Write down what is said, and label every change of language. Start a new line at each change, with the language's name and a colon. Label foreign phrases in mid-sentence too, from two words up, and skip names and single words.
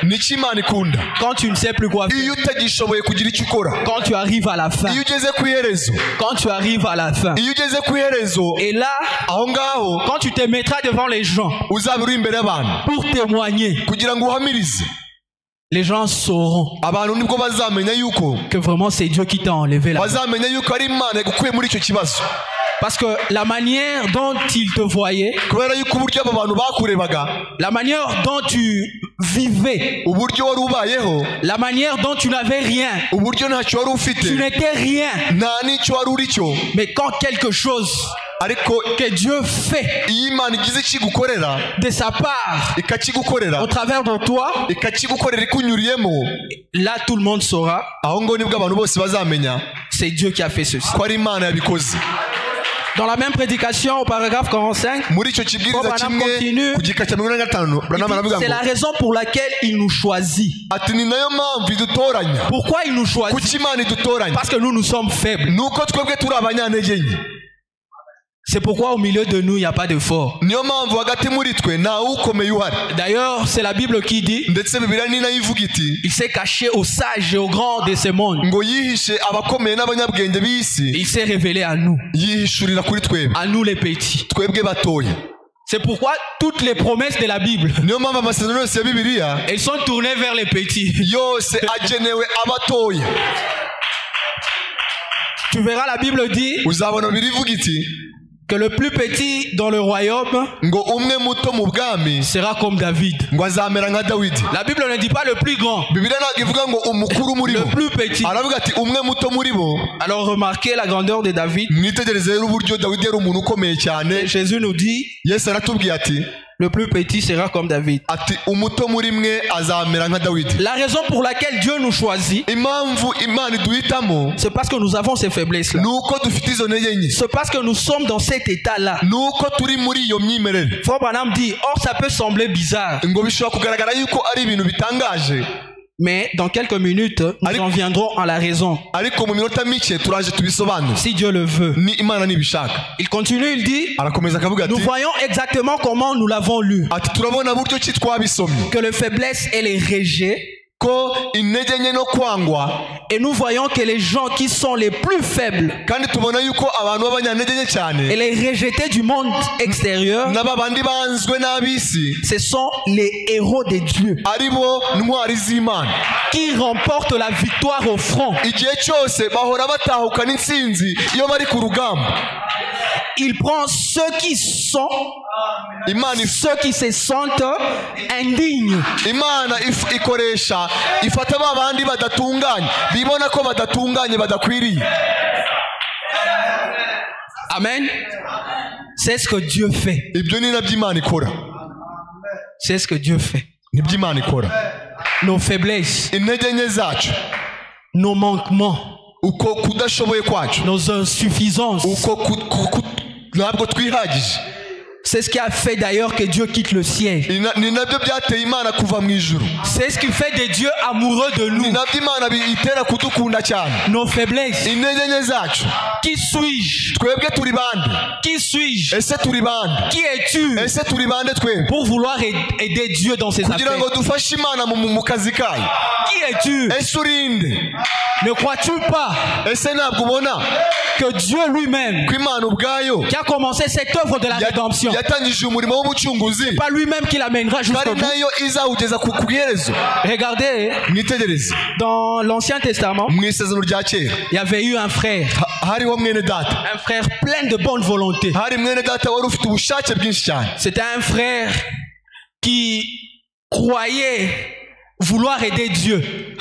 Kinyarwanda: Niki Imana ikunda?
French: Quand tu ne sais plus quoi
Kinyarwanda: Iyo
French: faire.
Kinyarwanda: utagishoboye kugira icyo ukora,
French: Quand tu arrives à la fin.
Kinyarwanda: iyo ugeze ku iherezo,
French: Quand tu arrives à la fin.
Kinyarwanda: iyo ugeze ku iherezo,
French: Et là,
Kinyarwanda: aho ngaho
French: quand tu te mettras devant les gens
Kinyarwanda: uzaba uri imbere y'abantu
French: pour témoigner,
Kinyarwanda: kugira ngo uhamirize,
French: les gens sauront
Kinyarwanda: abantu nibwo bazamenya yuko
French: que vraiment c'est Dieu qui t'a enlevé là.
Kinyarwanda: bazamenya yuko ari Imana yagukuye muri icyo kibazo.
French: Parce que la manière dont ils te voyaient,
Kinyarwanda: kubera yuko uburyo abo bantu bakurebaga,
French: la manière dont tu vivais,
Kinyarwanda: uburyo wari ubayeho,
French: la manière dont tu n'avais rien,
Kinyarwanda: uburyo ntacyo wari ufite,
French: tu n'étais rien.
Kinyarwanda: nta n'icyo wari uri cyo,
French: Mais quand quelque chose
Kinyarwanda: ariko
French: que Dieu fait
Kinyarwanda: iyo Imana igize ikigukorera,
French: de sa part
Kinyarwanda: ikakigukorera,
French: au travers de toi,
Kinyarwanda: ikakigukorera ikunyuriyemo,
French: là tout le monde saura,
Kinyarwanda: aho ngo nibwo abantu bose bazamenya
French: c'est Dieu qui a fait ceci.
Kinyarwanda: ko ari Imana yabikoze.
French: Dans la même prédication au paragraphe 45,
Kinyarwanda: muri icyo kibwiriza kimwe ku gika cya 45 Branham aravuga
French: c'est la
Kinyarwanda: ngo
French: raison pour laquelle il nous choisit.
Kinyarwanda: ati ni nayo mpamvu idutoranya.
French: Pourquoi il nous choisit?
Kinyarwanda: kuki Imana idutoranya?
French: Parce que nous sommes faibles.
Kinyarwanda: nuko twebwe turi abanyantege nke.
French: C'est pourquoi au milieu de nous, il n'y a pas de fort.
Kinyarwanda: niyo mpamvu hagati muri twe nta ukomeye uhari.
French: D'ailleurs, c'est la Bible qui dit,
Kinyarwanda: ndetse Bibiliya ni nayo ivuga iti
French: il s'est caché aux sages et aux grands de ce monde.
Kinyarwanda: ngo yihishe abakomeye n'abanyabwenge b'isi,
French: Il s'est révélé à nous,
Kinyarwanda: yihishurira kuri twebwe,
French: à nous les petits.
Kinyarwanda: twebwe batoya.
French: C'est pourquoi toutes les promesses de la Bible,
Kinyarwanda: niyo mpamvu amasezerano yose ya Bibiliya
French: elles sont tournées vers les petits.
Kinyarwanda: yose agenewe abatoya.
French: Tu verras, la Bible dit
Kinyarwanda: uzabona Bibiliya ivuga iti
French: que le plus petit dans le royaume
Kinyarwanda: ngo umwe muto mu bwami
French: sera comme David.
Kinyarwanda: ngo azamera nka Dawidi.
French: La Bible ne dit pas le plus grand,
Kinyarwanda: Bibiliya ntabwo ivuga ngo umukuru muri
French: le
Kinyarwanda: bo,
French: plus petit.
Kinyarwanda: aravuga ati umwe muto muri bo.
French: Alors remarquez la grandeur de David.
Kinyarwanda: mwitegereze rero uburyo Dawidi yari umuntu ukomeye cyane.
French: Jésus nous dit,
Kinyarwanda: Yesu aratubwiye ati
French: le plus petit sera comme David.
Kinyarwanda: ati umuto muri mwe azamera nka Dawidi.
French: La raison pour laquelle Dieu nous choisit,
Kinyarwanda: impamvu Imana iduhitamo
French: c'est parce que nous avons ces faiblesses-là.
Kinyarwanda: ni uko dufite izo ntege nke,
French: C'est parce que nous sommes dans cet état-là.
Kinyarwanda: ni uko turi muri iyo myimerere.
French: Frère Branham dit, or ça peut sembler bizarre,
Kinyarwanda: ngo bishobora kugaragara yuko ari ibintu bitangaje,
French: mais dans quelques minutes, nous en viendrons à la raison,
Kinyarwanda: ariko mu minota mike turaje tubisobanure
French: si Dieu le veut.
Kinyarwanda: ni Imana nibishaka.
French: Il continue, il dit,
Kinyarwanda: arakomeza akavuga ati
French: nous voyons exactement comment nous l'avons lu,
Kinyarwanda: ati turabona buryo ki twabisomye
French: que les faiblesses et les rejets,
Kinyarwanda: ko intege nke no kwangwa,
French: et nous voyons que les gens qui sont les plus faibles
Kinyarwanda: kandi tubona yuko abantu b'abanyantege nke
French: et
Kinyarwanda: cyane
French: les rejetés du monde extérieur,
Kinyarwanda: n'aba bandi banzwe n'ab'isi
French: ce sont les héros de Dieu
Kinyarwanda: ari bo ntwari z'Imana.
French: qui remportent la victoire au front.
Kinyarwanda: igihe cyose bahora batahukana intsinzi iyo bari ku rugamba.
French: Il prend ceux qui sont,
Kinyarwanda: Imana
French: ceux qui se sentent indignes.
Kinyarwanda: Imana ikoresha ifata ba bandi badatunganye, bibona ko badatunganye badakwiriye.
French: Amen. C'est ce que Dieu fait.
Kinyarwanda: ibyo ni nabyo Imana ikora,
French: C'est ce que Dieu fait.
Kinyarwanda: nibyo Imana ikora.
French: Nos faiblesses,
Kinyarwanda: intege nke zacu,
French: nos manquements,
Kinyarwanda: uko kudashoboye kwacu,
French: nos insuffisances,
Kinyarwanda: uko ntabwo twihagije,
French: c'est ce qui a fait d'ailleurs que Dieu quitte le ciel.
Kinyarwanda: ni nabyo byateye Imana kuva mu ijuru,
French: C'est ce qui fait de Dieu amoureux de
Kinyarwanda: ni
French: nous.
Kinyarwanda: nabyo Imana itera kudukunda cyane.
French: Nos faiblesses.
Kinyarwanda: intege nke zacu,
French: Qui suis-je?
Kinyarwanda: twebwe turi bande?
French: Qui suis-je?
Kinyarwanda: ese turi bande?
French: Qui es-tu
Kinyarwanda: ese turi bande twebwe
French: pour vouloir aider Dieu dans ses
Kinyarwanda: kugira
French: affaires?
Kinyarwanda: ngo dufashe Imana mu kazi kayo?
French: Qui es-tu?
Kinyarwanda: ese urinde?
French: Ne crois-tu pas
Kinyarwanda: ese ntabwo ubona
French: que Dieu lui-même,
Kinyarwanda: ko Imana ubwayo
French: qui a commencé cette œuvre de la rédemption,
Kinyarwanda: yatangije umurimo w'ubucunguzi,
French: pas lui-même qui l'amènera jusqu'au
Kinyarwanda: kandi
French: bout?
Kinyarwanda: nayo izawugeza ku iherezo?
French: Regardez,
Kinyarwanda: mwitegereze
French: dans l'Ancien Testament,
Kinyarwanda: mu isezerano rya kera
French: il y avait eu un frère
Kinyarwanda: hariho mwene data,
French: plein de bonne volonté.
Kinyarwanda: hari mwene data wari ufite ubushake bwinshi cyane.
French: C'était un frère qui croyait vouloir aider Dieu.